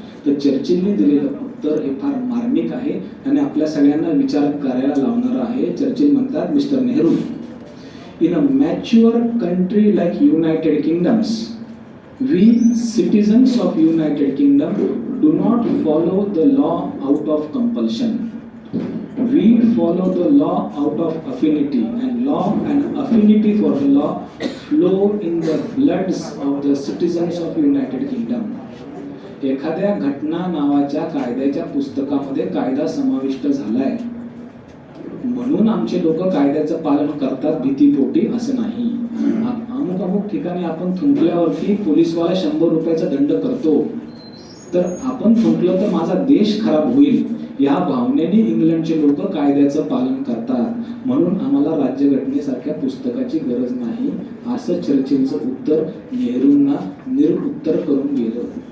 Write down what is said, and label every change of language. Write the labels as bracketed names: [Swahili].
[Marathi] तर चर्चिलने दिलेलं उत्तर हे फार मार्मिक आहे आणि आपल्या सगळ्यांना विचार करायला लावणारं आहे. चर्चिल म्हणतात, [English] Mister Nehru, in a mature country like United Kingdoms, we citizens of United Kingdom do not follow the law out of compulsion. We follow the law out of affinity, and law and affinity for the law flow in the bloods of the citizens of United Kingdom. [Marathi] एखाद्या घटना नावाच्या कायद्याच्या पुस्तकामध्ये कायदा समाविष्ट झालाय म्हणून आमचे लोक कायद्याचं पालन करतात भीतीपोटी असं नाही. अमुक ठिकाणी आपण थुंकल्यावरती पोलीसवाला 100 रुपयाचा दंड करतो, तर आपण थुंकलं तर माझा देश खराब होईल या भावनेने इंग्लंडचे लोक कायद्याचं पालन करतात, म्हणून आम्हाला राज्यघटनेसारख्या पुस्तकाची गरज नाही, असं चर्चिलचं उत्तर नेहरूंना निरुत्तर करून गेलं.